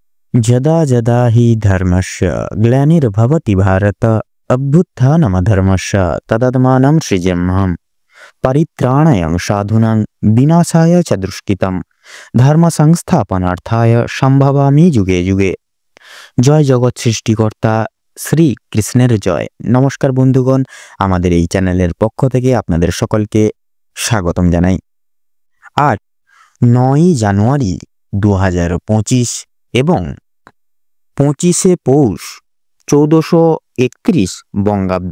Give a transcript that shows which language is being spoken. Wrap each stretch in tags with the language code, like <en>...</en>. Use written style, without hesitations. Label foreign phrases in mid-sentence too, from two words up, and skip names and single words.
<sa>যদা যদা হি ধর্মস্য গ্লানির্ভবতি ভারত অভ্যুত্থানমধর্মস্য তদাত্মাनं সৃজাম্যহম পরিত্রাণায় সাধুনাং বিনাশায় চ দুষ্কৃতম ধর্ম সংস্থাপনার্থায় সম্ভবামি যুগে যুগে।</sa> <bn>জয় জগৎ সৃষ্টিকর্তা শ্রী কৃষ্ণের জয়। নমস্কার বন্ধুগণ, আমাদের এই চ্যানেলের পক্ষ থেকে আপনাদের সকলকে স্বাগতম জানাই। আজ 9 জানুয়ারি 2025 এবং 25শে পৌষ 1431 বঙ্গাব্দ।</bn>